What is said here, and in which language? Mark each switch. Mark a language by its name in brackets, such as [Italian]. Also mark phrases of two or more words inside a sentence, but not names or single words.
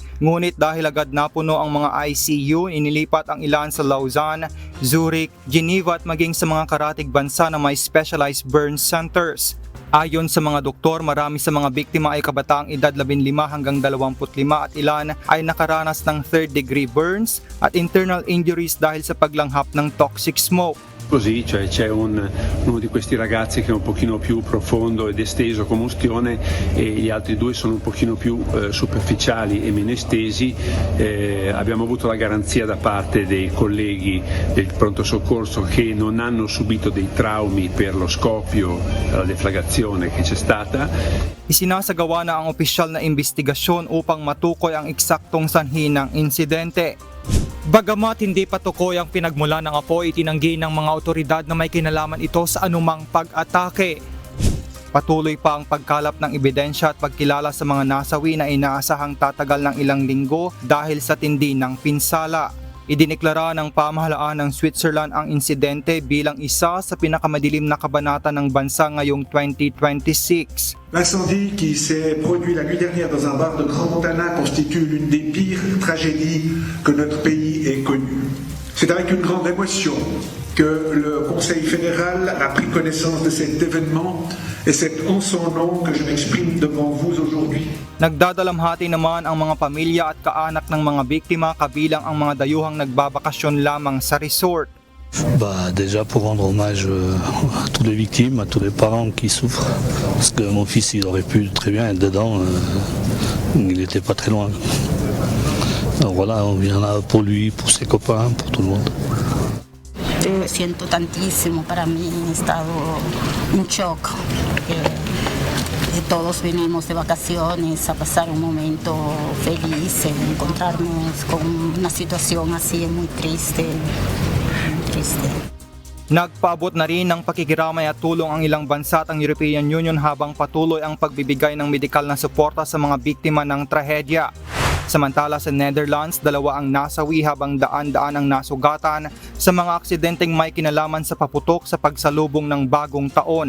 [Filipino] Ngunit dahil agad napuno ang mga ICU, inilipat ang ilan sa Lausanne, Zurich, Geneva at maging sa mga karatig bansa na may [English] specialized burn centers. [Filipino] Ayon sa mga doktor, marami sa mga biktima ay kabataang edad 15 hanggang 25 at ilan ay nakaranas ng [English] third-degree burns [Filipino] at [English] internal injuries [Filipino] dahil sa paglanghap ng [English] toxic smoke. [Italian] Così, cioè c'è uno di questi ragazzi che è un pochino più profondo ed esteso combustione e gli altri due sono un pochino più superficiali e meno estesi. Abbiamo avuto la garanzia da parte dei colleghi del pronto soccorso che non hanno subito dei traumi per lo scoppio, la deflagrazione che c'è stata. [Filipino] Isinasagawa na ang opisyal na investigasyon upang matukoy ang eksaktong sanhi ng insidente. Bagamat hindi patukoy ang pinagmulan ng apoy, itinanggi ng mga otoridad na may kinalaman ito sa anumang pag-atake. Patuloy pa ang pagkalap ng ebidensya at pagkilala sa mga nasawi na inaasahang tatagal ng ilang linggo dahil sa tindi ng pinsala. Idineklara ng pamahalaan ng Switzerland ang insidente bilang isa sa pinakamadilim na kabanata ng bansa ngayong 2026. [French] L'incendie qui s'est produit la nuit dernière dans un bar de Crans-Montana constitue l'une des pires tragédies que notre pays ait connues. C'est avec une grande émotion que le Conseil fédéral a pris connaissance de cet événement et c'est en son nom que je m'exprime devant vous aujourd'hui. [Filipino] Nagdadalamhati naman ang mga pamilya at kaanak ng mga biktima kabilang ang mga dayuhang nagbabakasyon lamang sa resort. [French] Déjà pour rendre hommage à toutes les victimes, à tous les parents qui souffrent, parce que mon fils il aurait pu très bien être dedans, il n'était pas très loin. Alors voilà, on vient là pour lui, pour ses copains, pour tout le monde. [Spanish] Siento tantísimo, para mí he estado un shock. Todos venimos de vacaciones a pasar un momento feliz, encontrarnos con una situación así muy triste. [Filipino] Nagpaabot na rin ng pakikiramay at tulong ang ilang bansa at ang European Union habang patuloy ang pagbibigay ng medikal na suporta sa mga biktima ng trahedya. Samantala sa Netherlands, 2 ang nasawi habang daan-daan ang nasugatan sa mga aksidenteng may kinalaman sa paputok sa pagsalubong ng bagong taon.